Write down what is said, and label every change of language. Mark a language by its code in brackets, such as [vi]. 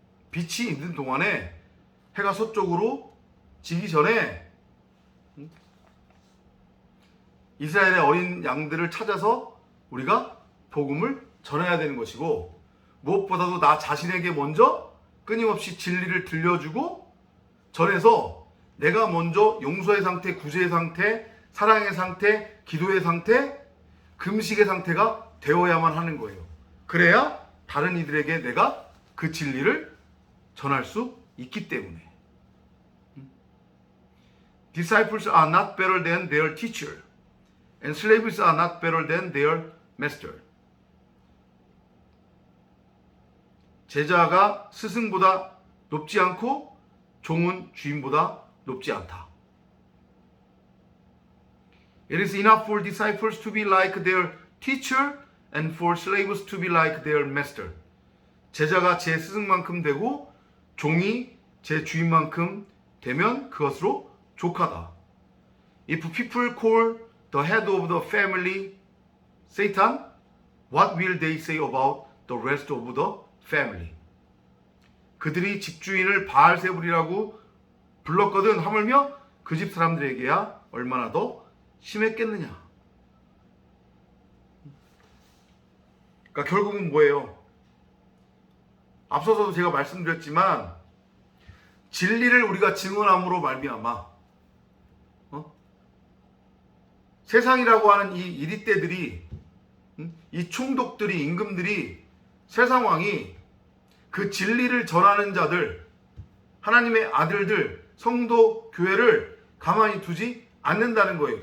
[ko] 빛이 있는 동안에 해가 서쪽으로 지기 전에 이스라엘의 어린 양들을 찾아서 우리가 복음을 전해야 되는 것이고, 무엇보다도 나 자신에게 먼저 끊임없이 진리를 들려주고 전해서 내가 먼저 용서의 상태, 구제의 상태, 사랑의 상태, 기도의 상태, 금식의 상태가 되어야만 하는 거예요. 그래야 다른 이들에게 내가 그 진리를 전할 수 있기 때문에. [en] Disciples are not better than their teacher, and slaves are not better than their master. [ko] 제자가 스승보다 높지 않고 종은 주인보다 높지 않다. [en] It is enough for disciples to be like their teacher and for slaves to be like their master. [ko] 제자가 제 스승만큼 되고 종이 제 주인만큼 되면 그것으로 족하다. [en] If people call the head of the family Satan, what will they say about the rest of the family? [ko] 그들이 집주인을 바알세불이라고 불렀거든 하물며 그 집 사람들에게야 얼마나 더 심했겠느냐. 그러니까 결국은 뭐예요? 앞서서도 제가 말씀드렸지만 진리를 우리가 증언함으로 말미암아 세상이라고 하는 이 이리떼들이, 이 총독들이, 임금들이, 세상왕이 그 진리를 전하는 자들, 하나님의 아들들, 성도, 교회를 가만히 두지 않는다는 거예요.